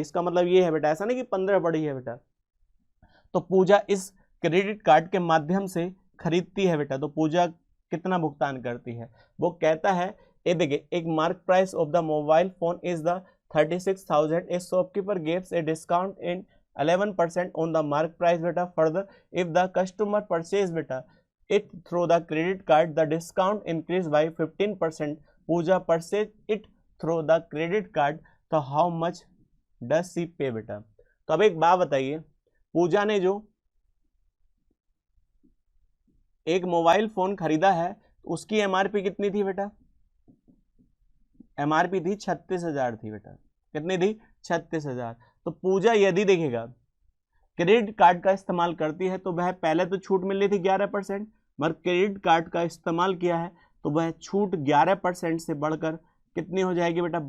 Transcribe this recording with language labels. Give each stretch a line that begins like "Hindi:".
Hindi: इसका मतलब ये है बेटा, ऐसा नहीं कि 15 बढ़ी है बेटा। तो पूजा इस क्रेडिट कार्ड के माध्यम से खरीदती है बेटा, तो पूजा कितना भुगतान करती है? वो कहता है ये देखिए,
English: एक mark price of the mobile phone is the 36,000। A shopkeeper gives a discount in 11% on the mark price beta. Further, if the customer purchase beta it through the credit card, the discount increase by 15%. Pooja purchase it through the credit card, तो how much does she pay बेटा?
Hindi: तो अब एक बात बताइए, पूजा ने जो एक मोबाइल फोन खरीदा है उसकी एमआरपी कितनी थी बेटा? एमआरपी थी 36,000 थी बेटा। कितनी थी? 36,000। तो पूजा यदि देखेगा क्रेडिट कार्ड का इस्तेमाल करती है तो वह पहले तो छूट मिल रही थी 11%, मगर क्रेडिट कार्ड का इस्तेमाल किया है तो वह छूट 11% से बढ़कर कितनी हो जाएगी बेटा?